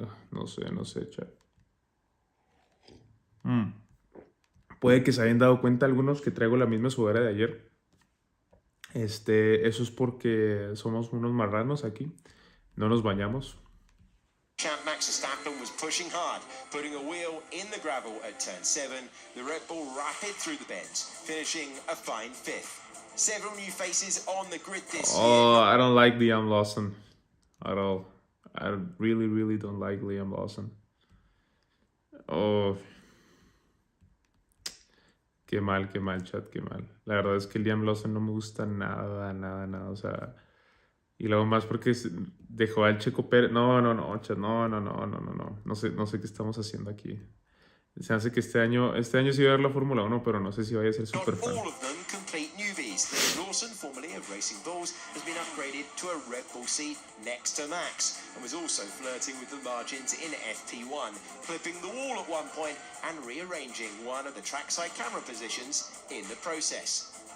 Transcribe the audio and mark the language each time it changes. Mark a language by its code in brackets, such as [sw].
[es] no sé, chat. Puede que se hayan dado cuenta algunos que traigo la misma sudadera de ayer. Eso es porque somos unos marranos aquí. No nos bañamos. [en] Champ Max Verstappen was pushing hard, putting a wheel in the gravel at turn 7. The Red Bull rapid through the bends, finishing a fine 5th. Several new faces on the grid this year. I don't like Liam Lawson at all. I really, really don't like Liam Lawson. [es] Oh, qué mal, chat, qué mal. La verdad es que Liam Lawson no me gusta nada. O sea, y luego más porque dejó al Checo Pérez. No, chat, no. No sé qué estamos haciendo aquí. Se hace que este año sí va a haber la Fórmula 1, pero no sé si vaya a ser super fan. [en] All of them complete newbies. Lawson, formerly of Racing Bulls, has been upgraded to a Red Bull seat next to Max and was also flirting with the margins in FP1, clipping the wall at one point and rearranging one of the trackside camera positions in the process.